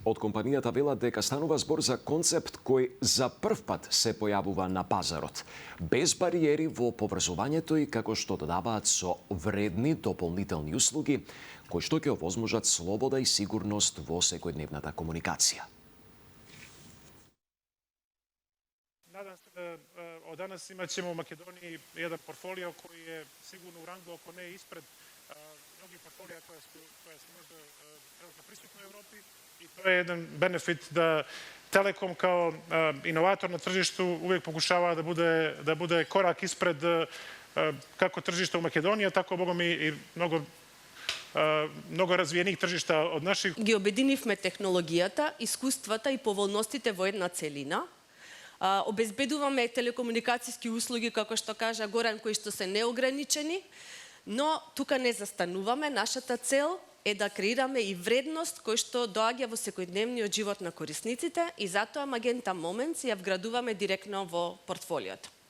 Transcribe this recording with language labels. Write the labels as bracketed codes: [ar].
[mk] Од компанијата велат дека станува збор за концепт кој за прв пат се појавува на пазарот, без бариери во поврзувањето и како што додаваат со вредни дополнителни услуги, кои што ќе овозможат слобода и сигурност во секојдневната комуникација. [sr] Надам се да од данас имаќемо у Македонија еден портфолио кој е сигурно у рангу, ако не испред многи портфолија која се можда trenutno prisutna u Evropi i to je jedan benefit da Telekom kao inovator na tržištu uvijek pokušava da bude korak ispred kako tržišta u Makedoniji, tako bogom i mnogo razvijenih tržišта od naših. [mk] Ги обединивме технологијата, искуствата и поволностите во една целина. Обезбедуваме телекомуникацијски услуги, како што кажа Горан, кои што се неограничени, но тука не застануваме. Нашата цел е да креираме и вредност кој што доаѓа во секојдневниот живот на корисниците и затоа Magenta Moments ја вградуваме директно во портфолиото.